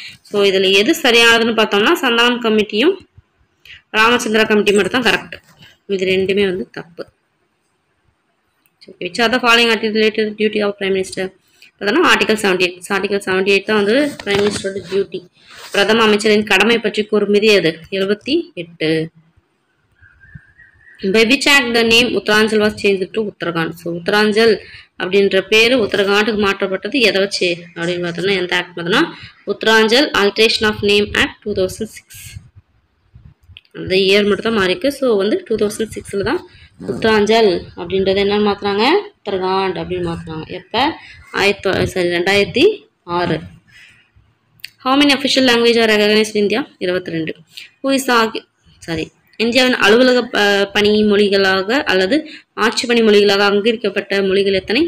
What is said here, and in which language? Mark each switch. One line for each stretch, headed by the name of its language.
Tamil: So இதில் எது சரியானதுன்னு பார்த்தோம்னா சன்னாராம் கமிட்டியும் ராமச்சந்திரா கமிட்டி மட்டும் தான் கரெக்ட். இது ரெண்டுமே வந்து தப்பு.
English: which are the following article related duty of prime minister
Tamil: பார்த்தோன்னா ஆர்டிகல் 78. ஆர்டிகல் 78 தான் வந்து பிரைம் மினிஸ்டரோட டியூட்டி. பிரதம அமைச்சரின் கடமை பற்றி கூறும் விதி அது 78.
English: By which act the name Uttaranchal was changed to Uttarakhand.
Tamil: So Uttaranchal அப்படின்ற பேர் உத்தரகாண்டுக்கு மாற்றப்பட்டது எதை வச்சு அப்படின்னு பார்த்தோம்னா எந்த ஆக்ட் பார்த்தோம்னா Uttaranchal alteration of name act 2006. அந்த இயர் மட்டும் தான் மாறிருக்கு. ஸோ வந்து 2006 தான் உத்தராஞ்சல் அப்படின்றத என்ன மாற்றுறாங்க உத்தரகாண்ட் அப்படின்னு மாற்றுறாங்க. எப்போ 2006.
English: How many official language are recognized in India? 22. Who is
Tamil: இந்தியாவின் அலுவலக பணி மொழிகளாக அல்லது ஆட்சி பணி மொழிகளாக அங்கீகரிக்கப்பட்ட மொழிகள் எத்தனை?